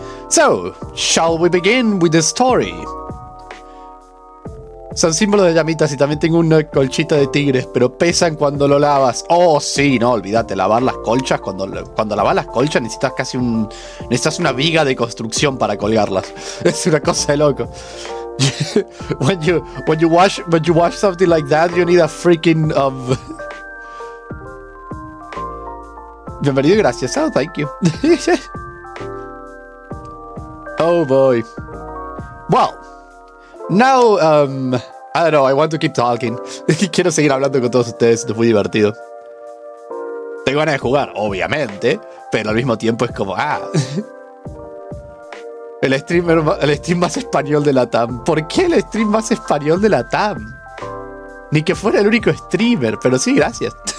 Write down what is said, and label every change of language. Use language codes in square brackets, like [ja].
[en] So, shall we begin with the story? [es] Son símbolos de llamitas y también tengo una colchita de tigres, pero pesan cuando lo lavas. Oh, sí, no, olvídate, lavar las colchas. Cuando lavas las colchas necesitas una viga de construcción para colgarlas. Es una cosa de loco. [en] when you wash something like that, you need a freaking [es] Bienvenido y gracias. [en] Oh, thank you. Oh boy. Well, now, I don't know, I want to keep talking. [es] Quiero seguir hablando con todos ustedes, esto es muy divertido. Tengo ganas de jugar, obviamente, pero al mismo tiempo es como, el stream más español de la TAM. ¿Por qué el stream más español de la TAM? Ni que fuera el único streamer, pero sí, gracias.